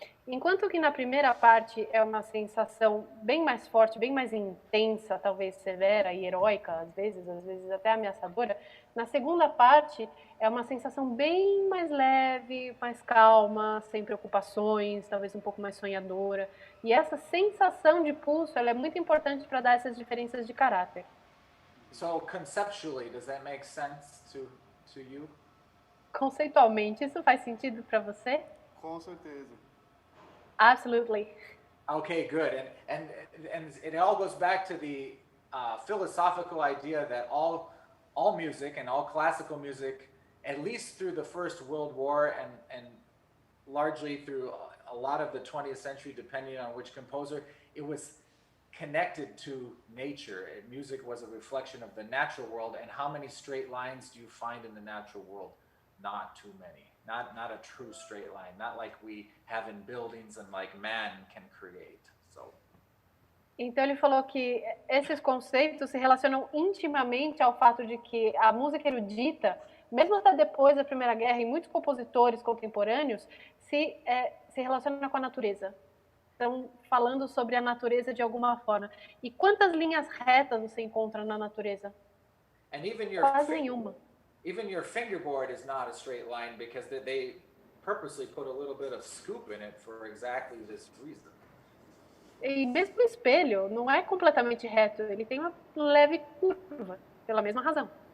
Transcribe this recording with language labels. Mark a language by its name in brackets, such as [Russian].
[Portuguese] Enquanto que na primeira parte é uma sensação bem mais forte, bem mais intensa, talvez severa e heróica, às vezes até ameaçadora, na segunda parte é uma sensação bem mais leve, mais calma, sem preocupações, talvez um pouco mais sonhadora. E essa sensação de pulso ela é muito importante para dar essas diferenças de caráter. [English] So conceptually, does that make sense to you? [Portuguese] Conceitualmente, isso faz sentido para você? Com certeza. [English] Absolutely. Okay, good. And it all goes back to the philosophical idea that all music and all classical music, at least through the First World War and largely through a lot of the 20th century, depending on which composer, it was connected to nature. Music was a reflection of the natural world. And how many straight lines do you find in the natural world? Not too many. Not a true straight line. Not like we have in buildings and like man can create. So. [Portuguese] Então ele falou que esses conceitos se relacionam intimamente ao fato de que a música erudita, mesmo até depois da Primeira Guerra, e muitos compositores contemporâneos se relacionam com a natureza. Estão falando sobre a natureza de alguma forma. E quantas linhas retas você encontra na natureza? [English] And even [Portuguese] Quase nenhuma. [English] Even your fingerboard is not a straight line because they purposely put a little bit of scoop in it for exactly this reason. [Portuguese] E mesmo o espelho não é completamente reto, ele tem uma leve curva, pela mesma razão.